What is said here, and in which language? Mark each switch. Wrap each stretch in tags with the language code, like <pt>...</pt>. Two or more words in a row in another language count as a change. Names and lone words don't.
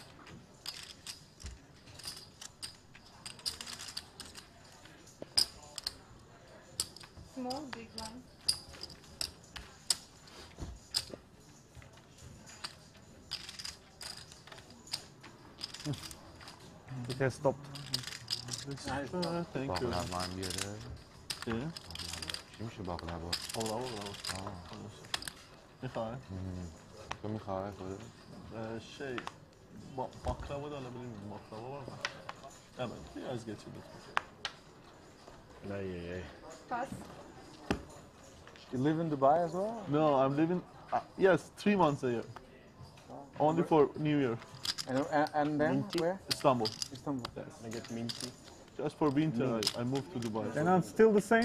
<en>Small, big blind. It has stopped. Thank you.</en> <fa>باقلر من بیاره. چیه؟ چی میشه باقلر با؟ اولا. میخوای؟ تو میخوای خودت؟</fa> <tr>şey baklava da alabilir miyim? Baklava var mı? Evet, biraz geçin lütfen.</tr> <en>Pass. You live in Dubai as well? No, I'm living, yes, 3 months a year. Only for New Year. And then where? Istanbul. Istanbul. Yes. Just for winter, I moved to Dubai. And I'm still the same?</en>